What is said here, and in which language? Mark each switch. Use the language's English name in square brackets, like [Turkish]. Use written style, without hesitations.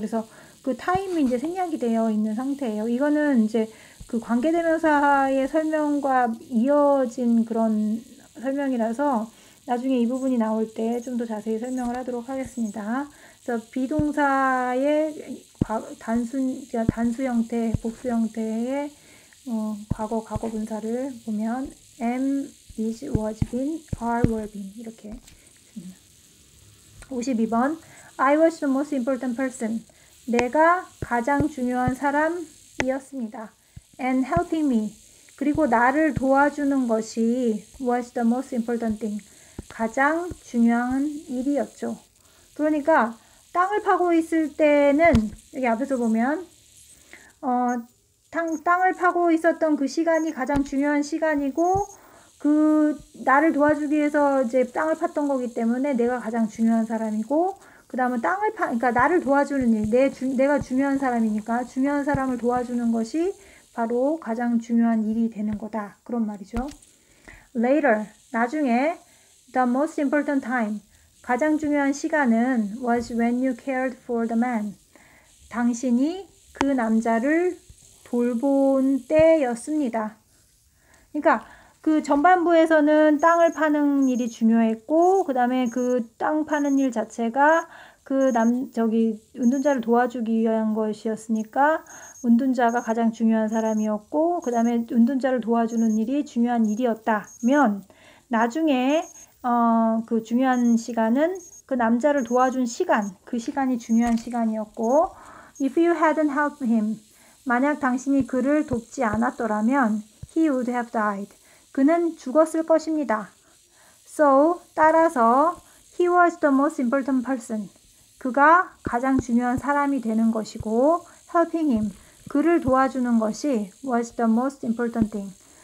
[Korean] 그래서 그 타임이 이제 생략이 되어 있는 상태예요. 이거는 이제 그 관계대명사의 설명과 이어진 그런 설명이라서 나중에 이 부분이 나올 때 좀 더 자세히 설명을 하도록 하겠습니다. 그래서 비동사의 단수 형태, 복수 형태의 과거 분사를 보면 am, is, was, been, are, were, been 이렇게 52번 [English] I was the most important person. [Korean] 내가 가장 중요한 사람이었습니다. [English] And helping me. [Korean] 그리고 나를 도와주는 것이 [English] was the most important thing. [Korean] 가장 중요한 일이었죠. 그러니까 땅을 파고 있을 때는 여기 앞에서 보면 땅을 파고 있었던 그 시간이 가장 중요한 시간이고 나를 도와주기 위해서 이제 땅을 팠던 거기 때문에 내가 가장 중요한 사람이고 그 다음은 그러니까 나를 도와주는 일, 내가 중요한 사람이니까 중요한 사람을 도와주는 것이 바로 가장 중요한 일이 되는 거다. 그런 말이죠. [English] Later, [Korean] 나중에 [English] the most important time, [Korean] 가장 중요한 시간은 [English] was when you cared for the man. [Korean] 당신이 그 남자를 돌본 때였습니다. 그러니까 그 전반부에서는 땅을 파는 일이 중요했고 그 다음에 그 땅 파는 일 자체가 은둔자를 도와주기 위한 것이었으니까 은둔자가 가장 중요한 사람이었고 그 다음에 은둔자를 도와주는 일이 중요한 일이었다면 나중에 그 중요한 시간은 그 남자를 도와준 시간, 그 시간이 중요한 시간이었고 [English] If you hadn't helped him, [Korean] 만약 당신이 그를 돕지 않았더라면 [English] he would have died. [Korean] 그는 죽었을 것입니다. [English] So, [Korean] 따라서 [English] he was the most important person. [Korean] 그가 가장 중요한 사람이 되는 것이고 [English] helping him, [Korean] 그를 도와주는 것이 [English] was the most important thing.